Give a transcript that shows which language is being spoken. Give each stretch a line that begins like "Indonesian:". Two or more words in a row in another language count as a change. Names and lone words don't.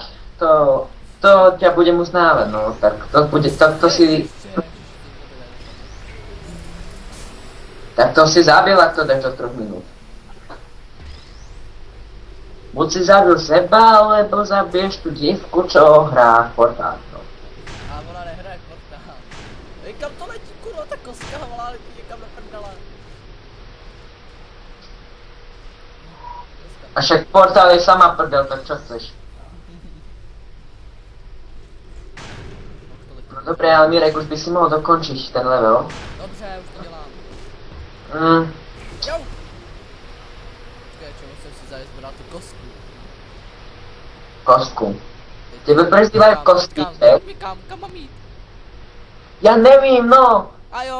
Slovak: To ťa budem uznávať, no tak to si... Tak to si zabil, ak to dáš do 3 minút. Buď si zabil seba, alebo zabiješ tú dievku, čo hrá Fortnite.
Czech: A ona nehraje Fortnite. Ej, kam to letí, kurva, ta kostka, volá, letí někam do prdele.
Slovak: A však Portal je sama prdel, tak čo chceš? No dobre, ale Mirek, už by si mohol dokončiť ten level.
Czech: Dobře, už to dělám. Jo! Počkej, čo musím si zajít zbrat tu kostku. Kostku.
Slovak: Tebe prezývajú kostky, že?
Czech: Kam mám jít? Ja nevím, no! A jo,